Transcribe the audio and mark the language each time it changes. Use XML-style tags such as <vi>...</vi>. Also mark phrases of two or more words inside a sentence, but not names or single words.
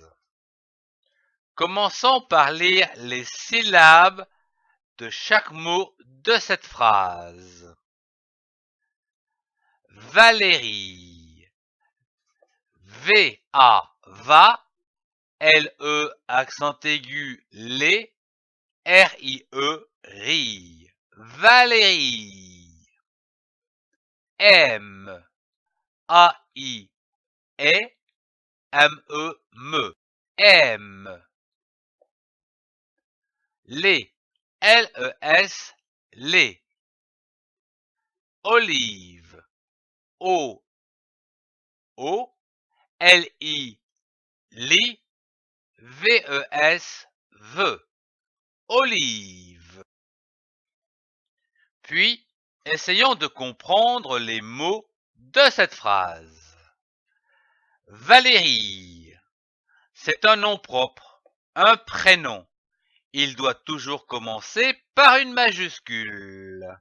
<fr>Commençons par lire les syllabes de chaque mot de cette phrase. Valérie. V-A, va. L-E, accent aigu, les. R-I-E, ri. Valérie. M. A-I, E. M-E, me. M. Les. L-E-S, les. Olive. O. O. L-I, li. V-E-S, ve. Olive. Puis, essayons de comprendre les mots de cette phrase. Valérie, c'est un nom propre, un prénom. Il doit toujours commencer par une majuscule.</fr>